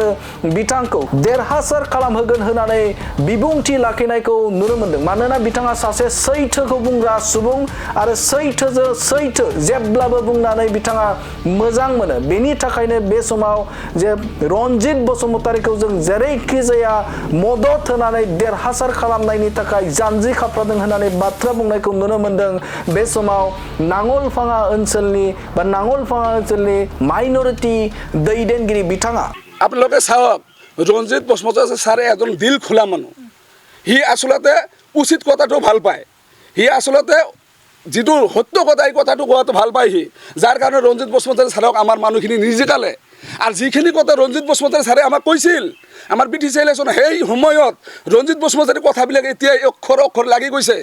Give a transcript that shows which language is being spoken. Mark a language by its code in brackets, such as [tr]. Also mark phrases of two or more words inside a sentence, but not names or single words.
[brx] बिथांखौ देरहासार खालामहोगोन होननानै बिबुंथि लाखिनायखौ नुनो मोनदों मानोना बिथाङा सासे सैथोखौ बुंग्रा सुबुं आरो सैथो जेब्लाबो बुंनानै बिथाङा मोजां मोनो बेनि थाखायनो बे समाव जे रनजित बसुमतारीखौ जों जेरैखि जाया मदद होनानै देरहासार खालामनायनि थाखाय जानजि खाफ्रादों होननानै बाथ्रा बुंनायखौ नुनो मोनदों बे समाव नांगलभाङा ओनसोलनि माइनरिटि दैदेनगिरि बिथाङा [as] আপোনালোকে চাওক ৰঞ্জিত বসুমতাৰী ছাৰে এজন দিল খোলা মানুহ সি আচলতে উচিত কথাটো ভাল পায় সি আচলতে যিটো সত্য কথা এই কথাটো কোৱাটো ভাল পায় সি যাৰ কাৰণে ৰঞ্জিত বসুমতাৰী ছাৰক আমাৰ মানুহখিনি নিজিকালে আৰু যিখিনি কথা ৰঞ্জিত বসুমতাৰী ছাৰে আমাক কৈছিল আমাৰ BTC ইলেকশ্যন সেই সময়ত ৰঞ্জিত বসুমতাৰীৰ কথাবিলাক এতিয়া অক্ষৰ লাগি গৈছে